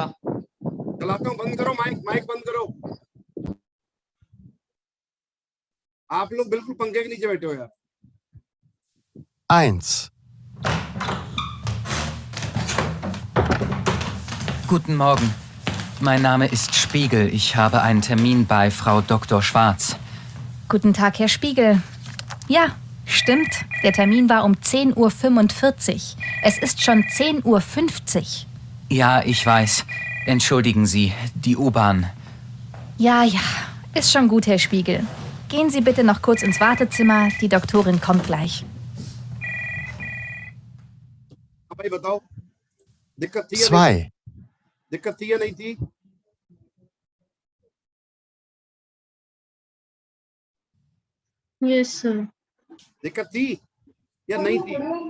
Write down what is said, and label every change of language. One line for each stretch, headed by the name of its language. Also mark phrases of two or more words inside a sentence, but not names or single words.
Hindi: चलाता हूँ, बंद करो माइक बंद करो। आप लोग बिल्कुल पंखे के नीचे बैठे हो यार।
German: Eins. Guten Morgen. Mein Name ist Spiegel. Ich habe einen Termin bei Frau Dr. Schwarz. Guten Tag, Herr Spiegel. Ja, stimmt. Der Termin war um 10:45 Uhr. Es ist schon 10:50 Uhr. Ja, ich weiß. Entschuldigen Sie, die U-Bahn. Ja, ist schon gut, Herr Spiegel. Gehen Sie bitte noch kurz ins Wartezimmer. Die Doktorin kommt gleich.
Hindi: भाई बताओ, दिक्कत थी या 2. दिक्कत थी या नहीं थी?
English: Yes, sir.
Hindi: दिक्कत थी या नहीं थी?